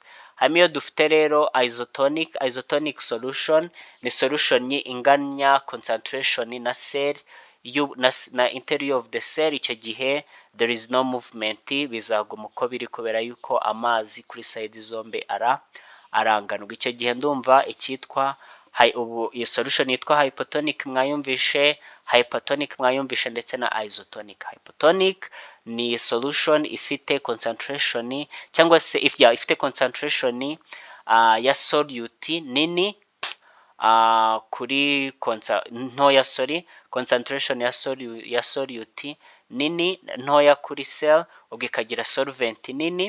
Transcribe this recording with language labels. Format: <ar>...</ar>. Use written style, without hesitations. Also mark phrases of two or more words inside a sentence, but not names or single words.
<rw>Hanyuma iyo dufite rero</rw> <en>isotonic solution</en> <rw>ni solution inganya concentration na cell na</rw> <en>interior of the cell,</en> <rw>icyo gihe</rw> <en>there is no movement,</en> <rw>bizaguma uko biri kubera yuko amazi kuri side zombi aranganwa. Icyo gihe ndumva icyitwa iyo solution yitwa hypotonic mwayumvishe, hypertonic mwayumvishe ndetse na isotonic. Hypotonic ni solution ifite concentration cyangwa se ifite concentration ya solute nini kuri ntoya, concentration ya solute nini ntoya kuri cell, ubwo ikagira solvent nini.</rw>